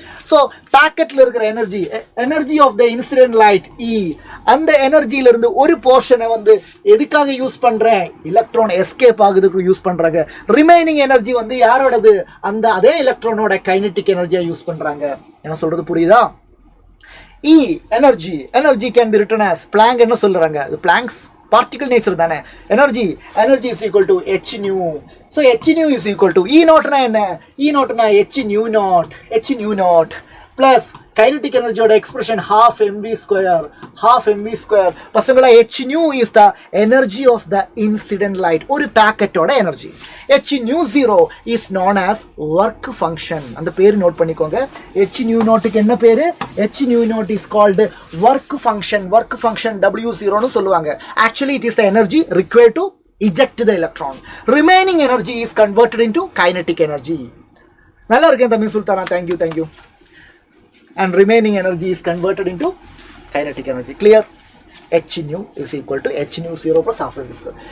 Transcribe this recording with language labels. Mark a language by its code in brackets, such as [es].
[ta] So பேக்கெட்டில் இருக்கிற energy of the incident light E, அந்த எனர்ஜியிலிருந்து ஒரு போர்ஷனை வந்து எதுக்காக யூஸ் பண்ணுறேன், எலக்ட்ரான் எஸ்கேப் ஆகுதுக்கு யூஸ் பண்ணுறாங்க. ரிமைனிங் எனர்ஜி வந்து யாரோடது, அந்த அதே எலக்ட்ரானோட கைனட்டிக் எனர்ஜியை யூஸ் பண்ணுறாங்க. என்ன சொல்கிறது புரியுதா? [en] E, energy can be written as Planck [ta] என்ன சொல்றாங்க, அது [en] Planck's particle nature தானே. energy is equal to h nu. so h nu is equal to E naught னா என்ன, E naught னா h nu naught plus kinetic energy ஓட expression half mv square. பசங்களா h nu is the energy of the incident light, ஒரு packet ஓட energy. h nu 0 is known as work function. [ta] அந்த பேர் note பண்ணிக்கோங்க. [en] h nu naught க்கு என்ன பேரு, h nu naught is called work function. [ta] w0 னு சொல்லுவாங்க. [en] actually it is the energy required to eject the electron. remaining energy is converted into kinetic energy. [ta] நல்லா இருக்கேன் தம்பி Sultana, thank you. [en] and remaining energy is converted into kinetic energy. clear? h nu is equal to h nu 0 plus half mv square.